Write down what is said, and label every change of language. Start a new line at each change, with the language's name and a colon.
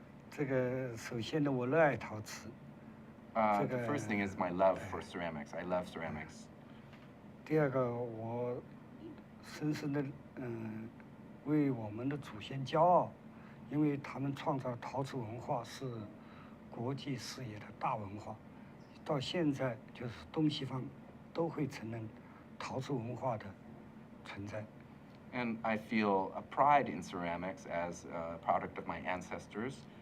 Chinese: 这个首先呢，我热爱陶瓷。
English: The first thing is my love for ceramics. I love ceramics.
Chinese: 第二个，我深深的为我们的祖先骄傲，因为他们创造陶瓷文化是国际视野的大文化，到现在就是东西方都会承认陶瓷文化的存在。
English: And I feel a pride in ceramics as a product of my ancestors.